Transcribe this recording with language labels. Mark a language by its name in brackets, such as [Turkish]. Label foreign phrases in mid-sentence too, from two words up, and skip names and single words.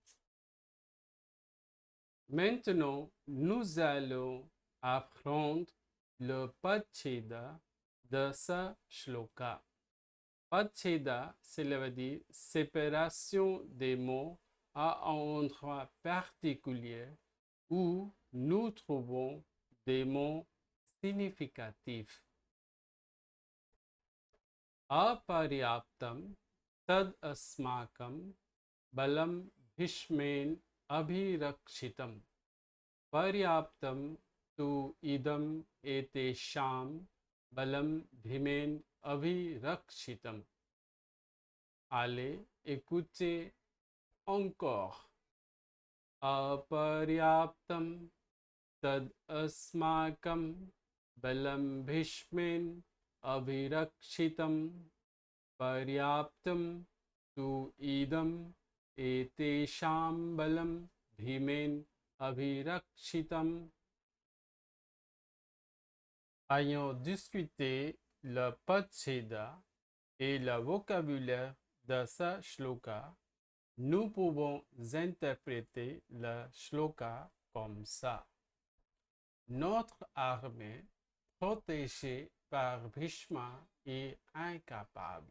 [French] Maintenant, nous allons apprendre le Pacheda de ce shloka. Pacheda, cela veut dire séparation des mots à un endroit particulier où nous trouvons des mots significatifs. [Sanskrit] Aparyaptam tad asmakam balam bhishmen abhirakshitam Paryaptam tu idam etesham balam bhimen abhirakshitam. [French] Allez, écoutez encore. [Sanskrit] Aparyaptam tad asmakam balam bhishmin abhirakshitam. Paryaptam tu idam etesham balam bhimen abhirakshitam. [French] Ayant discuté le Pacheda et le vocabulaire de ce shloka, nous pouvons interpréter le shloka comme ça. Notre armée, protégée par Bhishma, est incapable.